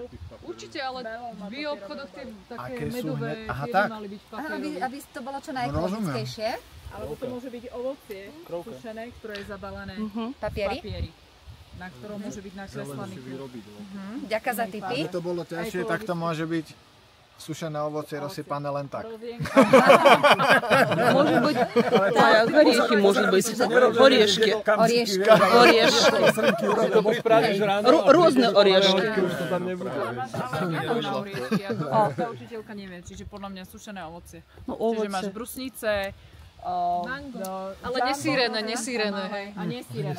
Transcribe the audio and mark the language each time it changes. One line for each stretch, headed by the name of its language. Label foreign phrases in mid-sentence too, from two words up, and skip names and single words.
Slovak: Určite, ale v obchodoch tie také medové, tie by mali byť papierové. Aby to bolo čo najekologickejšie. Alebo to môže byť ovocie sušené, ktoré je zabalené v papieri, na ktorom môže byť nakreslený kľúč. Ďakujem za tipy. Aby to bolo ťažšie, tak to môže byť sušené ovocie rozsypané len tak.
Russian: Может быть, орехи, может быть, орешки.
Slovak: Rôzne oрешky. Tá učiteľka nevie, čiže podľa mňa sušené ovocie. Čiže máš brusnice, ale nesírené, hej. A nesírené.